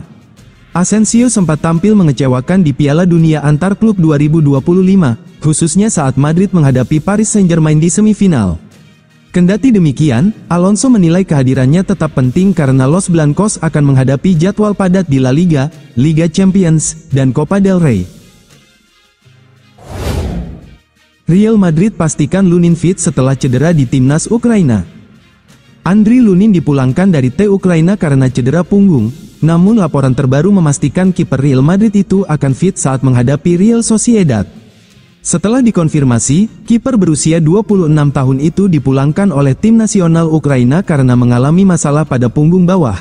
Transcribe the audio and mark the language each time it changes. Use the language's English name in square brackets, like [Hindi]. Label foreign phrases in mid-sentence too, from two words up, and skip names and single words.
[Indonesian] Asensio sempat tampil mengecewakan di Piala Dunia Antar Klub 2025, khususnya saat Madrid menghadapi Paris Saint-Germain di semifinal. Kendati demikian, Alonso menilai kehadirannya tetap penting karena Los Blancos akan menghadapi jadwal padat di La Liga, Liga Champions, dan Copa del Rey. Real Madrid pastikan Lunin fit setelah cedera di timnas Ukraina. Andriy Lunin dipulangkan dari T Ukraina karena cedera punggung, namun laporan terbaru memastikan kiper Real Madrid itu akan fit saat menghadapi Real Sociedad. Setelah dikonfirmasi, kiper berusia 26 tahun itu dipulangkan oleh tim nasional Ukraina karena mengalami masalah pada punggung bawah.